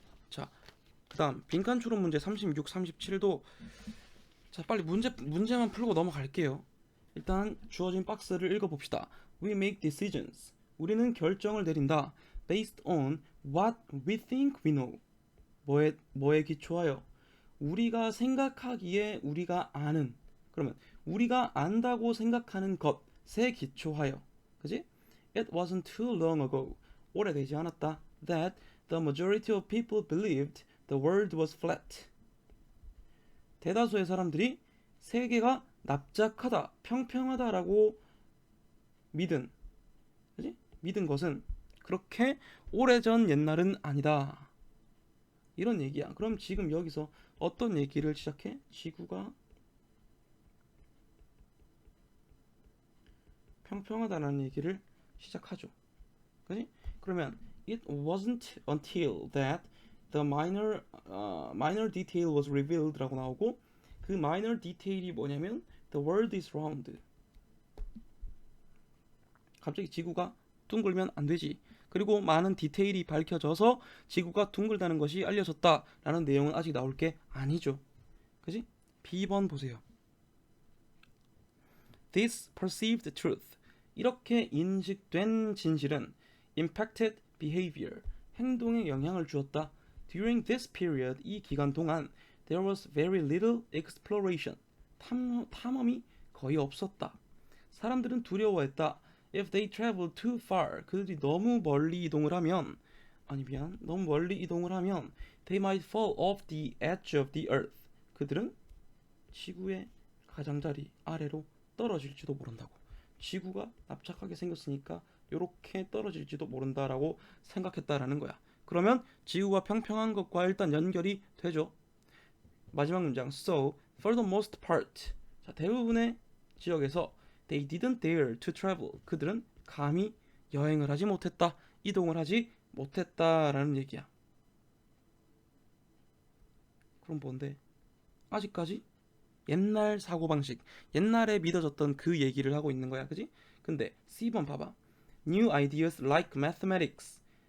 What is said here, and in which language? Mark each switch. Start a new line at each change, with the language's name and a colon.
Korean: 자, 그 다음 빈칸 추론 문제 36, 37도 자, 빨리 문제만 풀고 넘어갈게요. 일단 주어진 박스를 읽어봅시다.
English: We make decisions.
Korean: 우리는 결정을 내린다.
English: Based on what we think we know.
Korean: 뭐에 기초하여? 우리가 생각하기에 우리가 아는. 그러면 우리가 안다고 생각하는 것에 기초하여. 그지?
English: It wasn't too long ago.
Korean: 오래되지 않았다.
English: That the majority of people believed the world was flat.
Korean: 대다수의 사람들이 세계가 납작하다, 평평하다라고 믿은 것은 그렇게 오래전 옛날은 아니다. 이런 얘기야. 그럼 지금 여기서 어떤 얘기를 시작해? 지구가 평평하다는 얘기를 시작하죠. 그지? 그러면
English: it wasn't until that the minor detail was revealed라고
Korean: 나오고 그
English: minor detail
Korean: 이 뭐냐면
English: the world is round.
Korean: 갑자기 지구가 둥글면 안 되지. 그리고 많은 디테일이 밝혀져서 지구가 둥글다는 것이 알려졌다라는 내용은 아직 나올 게 아니죠. 그지? B번 보세요.
English: This perceived truth.
Korean: 이렇게 인식된 진실은
English: impacted behavior.
Korean: 행동에 영향을 주었다.
English: During this period,
Korean: 이 기간 동안
English: there was very little exploration.
Korean: 탐험이 거의 없었다. 사람들은 두려워했다.
English: If they traveled too far,
Korean: 그들이 너무 멀리 이동을 하면
English: 너무 멀리 이동을 하면 they might fall off the edge of the earth.
Korean: 그들은 지구의 가장자리 아래로 떨어질지도 모른다고. 지구가 납작하게 생겼으니까 이렇게 떨어질지도 모른다라고 생각했다라는 거야. 그러면 지구가 평평한 것과 일단 연결이 되죠. 마지막 문장.
English: So, for the most part,
Korean: 자, 대부분의 지역에서
English: they didn't dare to travel.
Korean: 그들은 감히 여행을 하지 못했다. 이동을 하지 못했다라는 얘기야. 그럼 뭔데? 아직까지 옛날 사고방식, 옛날에 믿어졌던 그 얘기를 하고 있는 거야. 그지? 근데 C번 봐봐.
English: New ideas like mathematics.